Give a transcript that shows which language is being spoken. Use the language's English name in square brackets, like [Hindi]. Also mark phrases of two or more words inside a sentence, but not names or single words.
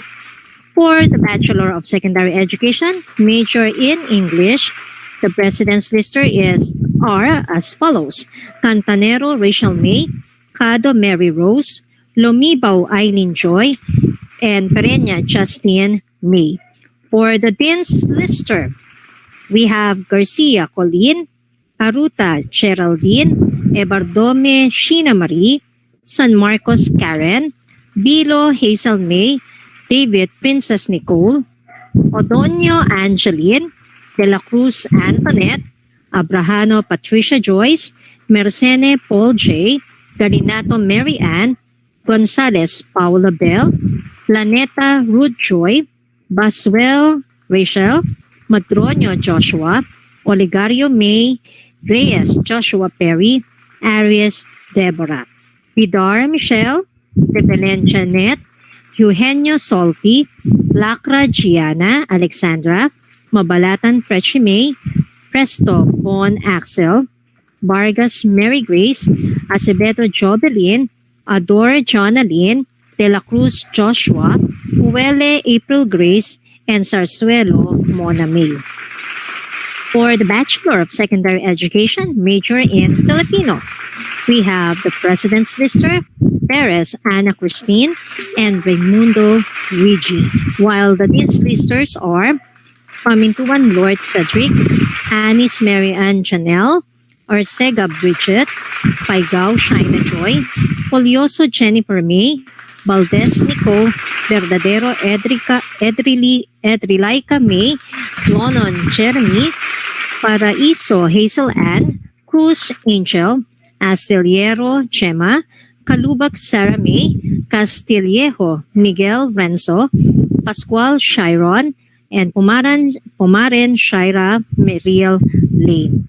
[English] For the Bachelor of Secondary Education, major in English, the President's Lister are as follows: Cantanero Rachel May, Cado Mary Rose, Lomibaw Eileen Joy, and Pereña Justine May. For the Dean's Lister, we have Garcia Colleen, Aruta Geraldine, Ebardome Sheena Marie, San Marcos Karen, Bilo Hazel May, David Princess Nicole, Odonio Angeline, De La Cruz Antoinette, Abrahano Patricia Joyce, Mercene Paul J, Galinato Mary Ann, Gonzales Paula Bell, Planeta Ruth Joy, Baswell Rachel, Madronio Joshua, Oligario May, Reyes Joshua Perry, Aries Deborah, Vidar Michelle, De Belen Janet, Eugenio Solti, Lacra Gianna Alexandra, Mabalatan Fretchie May, Presto Bon Axel, Vargas Mary Grace, Acevedo Jobelin, Adore Jonaline, De La Cruz Joshua, Huele April Grace, and Sarsuelo Mona May. For the Bachelor of Secondary Education, major in Filipino, we have the President's Lister, Perez Ana Christine, and Raimundo Luigi, while the Dean's Listers are Pamintuan Lord Cedric, Anis Mary Ann Janelle, Arcega Bridget, Paigao Shaina Joy, Folioso Jennifer May, Valdez Nicole, Verdadero Edrilaika May, Lonon Jeremy, Paraiso Hazel Ann, Cruz Angel, Astillero Gemma, Kalubak Sarah May, Castillejo Miguel Renzo, Pascual Chiron, and Pumaren Shaira Meriel Lane.